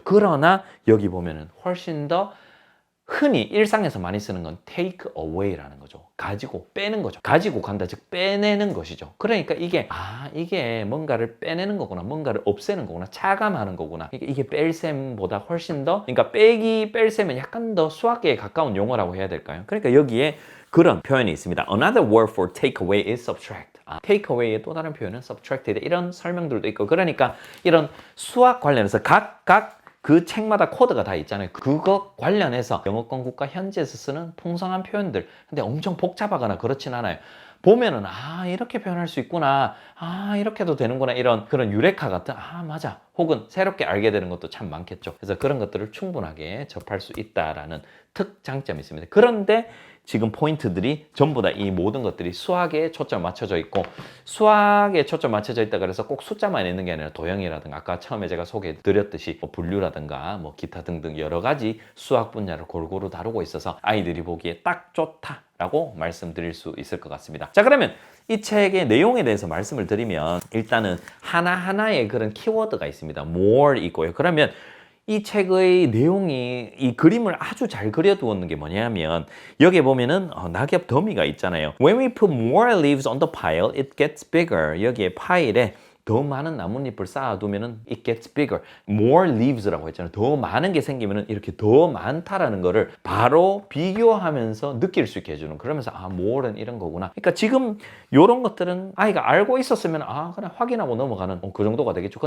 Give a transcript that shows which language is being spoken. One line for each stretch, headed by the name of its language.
Korean: 그러나 여기 보면은 훨씬 더 흔히 일상에서 많이 쓰는 건 take away라는 거죠. 가지고 빼는 거죠. 가지고 간다, 즉 빼내는 것이죠. 그러니까 이게 뭔가를 빼내는 거구나, 뭔가를 없애는 거구나, 차감하는 거구나. 이게 뺄셈보다 훨씬 더, 그러니까 빼기, 뺄셈은 약간 더 수학계에 가까운 용어라고 해야 될까요? 그러니까 여기에 그런 표현이 있습니다.
English: Another word for take away is subtract.
Korean: take away의 또 다른 표현은 subtract이다. 이런 설명들도 있고, 그러니까 이런 수학 관련해서 각 그 책마다 코드가 다 있잖아요. 그거 관련해서 영어권 국가 현지에서 쓰는 풍성한 표현들. 근데 엄청 복잡하거나 그렇진 않아요. 보면은 이렇게 표현할 수 있구나, 이렇게도 되는구나, 이런 그런 유레카 같은 맞아, 혹은 새롭게 알게 되는 것도 참 많겠죠. 그래서 그런 것들을 충분하게 접할 수 있다라는 특장점이 있습니다. 그런데 지금 포인트들이 전부 다 이 모든 것들이 수학에 초점 맞춰져 있고, 수학에 초점 맞춰져 있다 그래서 꼭 숫자만 있는 게 아니라 도형이라든가 아까 처음에 제가 소개해 드렸듯이 뭐 분류라든가 뭐 기타 등등 여러 가지 수학 분야를 골고루 다루고 있어서 아이들이 보기에 딱 좋다라고 말씀드릴 수 있을 것 같습니다. 자, 그러면 이 책의 내용에 대해서 말씀을 드리면 일단은 하나하나의 그런 키워드가 있습니다. more 있고요. 그러면 이 책의 내용이 이 그림을 아주 잘 그려두었는 게 뭐냐면 여기에 보면은 낙엽 더미가 있잖아요.
English: When we put more leaves on the pile, it gets bigger.
Korean: 여기에 파일에 더 많은 나뭇잎을 쌓아두면은
English: it gets bigger.
Korean: more leaves라고 했잖아요. 더 많은 게 생기면은 이렇게 더 많다라는 거를 바로 비교하면서 느낄 수 있게 해주는, 그러면서 more는 이런 거구나. 그러니까 지금 이런 것들은 아이가 알고 있었으면 그냥 확인하고 넘어가는 그 정도가 되겠죠.